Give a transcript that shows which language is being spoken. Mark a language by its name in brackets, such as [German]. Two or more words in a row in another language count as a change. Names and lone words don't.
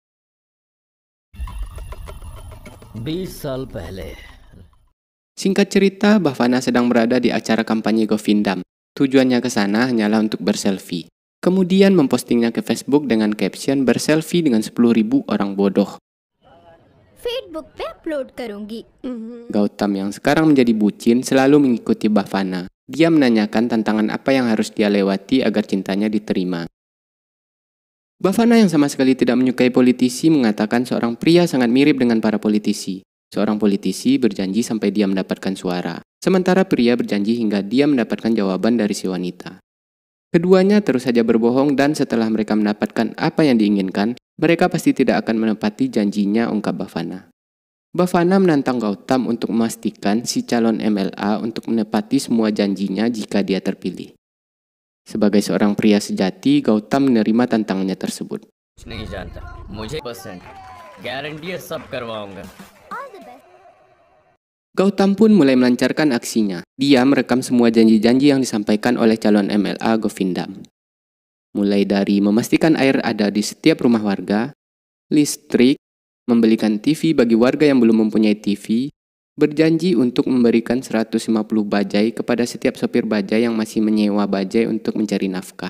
[Hindi] 20 साल पहले [Indonesian] Singkat cerita, Bhavana sedang berada di acara kampanye Govindam. Tujuannya ke sana hanyalah untuk berselfie. Kemudian mempostingnya ke Facebook dengan caption berselfie dengan 10.000 orang bodoh. [Hindi] फेसबुक पे अपलोड करूंगी। [Indonesian] Gautam yang sekarang menjadi bucin selalu mengikuti Bhavana. Dia menanyakan tantangan apa yang harus dia lewati agar cintanya diterima. Bhavana yang sama sekali tidak menyukai politisi mengatakan seorang pria sangat mirip dengan para politisi. Seorang politisi berjanji sampai dia mendapatkan suara. Sementara pria berjanji hingga dia mendapatkan jawaban dari si wanita. Keduanya terus saja berbohong dan setelah mereka mendapatkan apa yang diinginkan, mereka pasti tidak akan menepati janjinya, ungkap Bhavana. Bhavana menantang Gautam untuk memastikan si calon MLA untuk menepati semua janjinya jika dia terpilih. Sebagai seorang pria sejati, Gautam menerima tantangannya tersebut. [Hindi] नहीं जानता मुझे % गारंटी है सब करवाऊंगा। [Indonesian] Gautam pun mulai melancarkan aksinya. Dia merekam semua janji-janji yang disampaikan oleh calon MLA Govindam. Mulai dari memastikan air ada di setiap rumah warga, listrik, membelikan TV bagi warga yang belum mempunyai TV, berjanji untuk memberikan 150 bajai kepada setiap sopir bajai yang masih menyewa bajai untuk mencari nafkah.